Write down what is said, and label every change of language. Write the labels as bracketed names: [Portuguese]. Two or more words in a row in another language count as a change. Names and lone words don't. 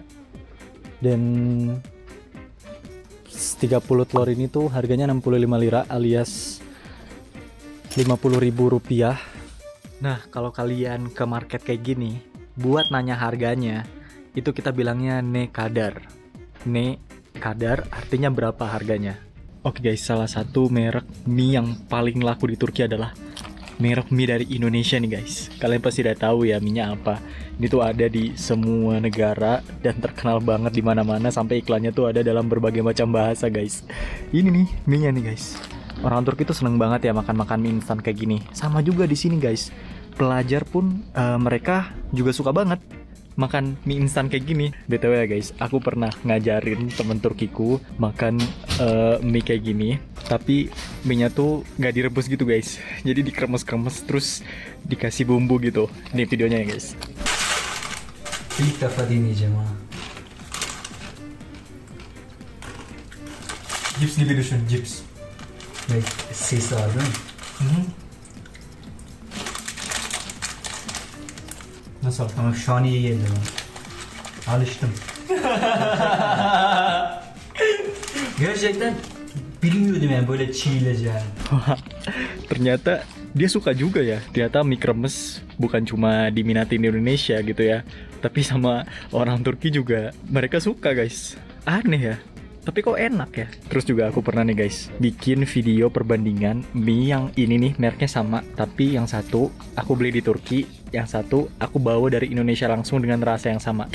[Indonesian] Dan 30 telur ini tuh harganya 65 lira alias 50.000 rupiah. Nah, kalau kalian ke market kayak gini, buat nanya harganya, itu kita bilangnya [Turkish] ne kadar. Ne kadar [Indonesian] artinya berapa harganya. Oke guys, salah satu merek mie yang paling laku di Turki adalah merek mie dari Indonesia nih guys. Kalian pasti udah tahu ya mie-nya apa. Ini tuh ada di semua negara dan terkenal banget di mana-mana sampai iklannya tuh ada dalam berbagai macam bahasa guys. Ini nih mie-nya nih guys. Orang Turki tuh seneng banget ya makan-makan mie instan kayak gini. Sama juga di sini guys. Pelajar pun mereka juga suka banget makan mie instan kayak gini. BTW ya guys, aku pernah ngajarin temen Turkiku makan mie kayak gini. Tapi mie-nya tuh gak direbus gitu guys. Jadi dikremes-kremes terus dikasih bumbu gitu. Ini videonya ya guys. [Turkish] İlk defa deneyeceğim ha. Cips gibi düşün, cips. Ve ses var değil mi? Nasıl? Ama şu an iyi geldi bana. Alıştım. Gerçekten bilmiyordum yani böyle çiğneyeceğini. [Indonesian] Ternyata dia suka juga ya. Ternyata mie kremes bukan cuma diminati di Indonesia gitu ya, tapi sama orang Turki juga mereka suka guys. Aneh ya, tapi kok enak ya. Terus juga aku pernah nih guys bikin video perbandingan mie yang ini nih mereknya sama, tapi yang satu aku beli di Turki, yang satu aku bawa dari Indonesia langsung dengan rasa yang sama.